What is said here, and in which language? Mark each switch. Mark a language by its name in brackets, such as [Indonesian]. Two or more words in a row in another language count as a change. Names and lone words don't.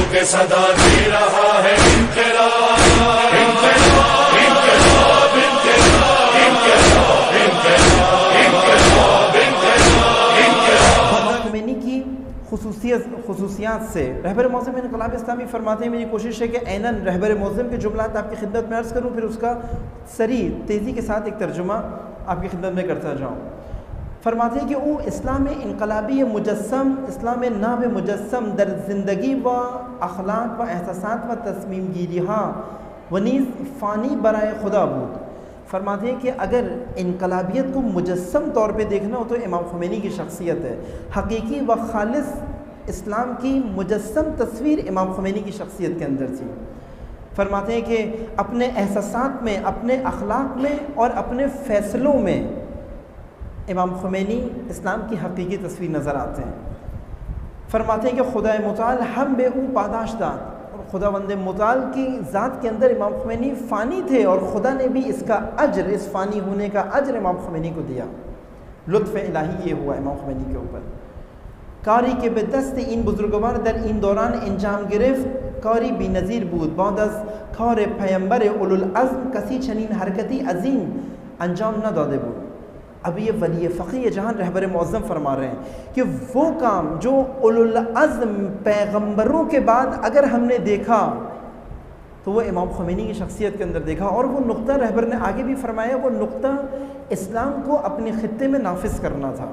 [Urdu] صدا دے رہا ہے انقلاب انقلاب انقلاب انقلاب انقلاب انقلاب انقلاب انقلاب خمینی کی خصوصیات سے رہبر معظم انقلاب اسلامی فرماتے ہیں، میری کوشش ہے کہ عیناً رہبر معظم کے جملات آپ کی خدمت میں عرض کروں، پھر اس کا سریع تیزی کے ساتھ ایک ترجمہ آپ کی خدمت میں کرتا جاؤں۔ فرماتے ہیں کہ [Persian] او اسلام انقلابی مجسم، اسلام ناب مجسم در زندگی و اخلاق و احساسات و تصمیم گیری ہاں و نیز فانی برائے خدا بود۔ [Urdu] فرماتے ہیں کہ اگر انقلابیت کو مجسم طور پہ دیکھنا ہو تو امام خمینی کی شخصیت ہے، حقیقی و خالص اسلام کی مجسم تصویر امام خمینی کی شخصیت کے اندر تھی۔ فرماتے ہیں کہ اپنے احساسات میں، اپنے اخلاق میں اور اپنے فیصلوں میں امام خمینی اسلام کی حقیقی تصویر نظر آتے ہیں۔ فرماتے ہیں کہ [Persian] خدا متعال ہم بے او پاداش داد، [Urdu] اور خداوند متعال کی ذات کے اندر امام خمینی فانی تھے اور خدا نے بھی اس کا اجر، اس فانی ہونے کا اجر امام خمینی کو دیا۔ لطف الہی یہ ہوا امام خمینی کے اوپر۔ [Persian] کاری کے به دست این بزرگوار در این دوران انجام گرفت کاری بی نظیر بود، بعد از کار پیامبر اولوالعزم کسی چنین حرکتی عظیم انجام نداده بود۔ [Urdu] اب یہ ولی فقیہ جہان رہبر معظم فرما رہے ہیں کہ وہ کام جو اولوالعزم پیغمبروں کے بعد اگر ہم نے دیکھا تو وہ امام خمینی کی شخصیت کے اندر دیکھا، اور وہ نقطہ رہبر نے آگے بھی فرمایا، وہ نقطہ اسلام کو اپنے خطے میں نافذ کرنا تھا۔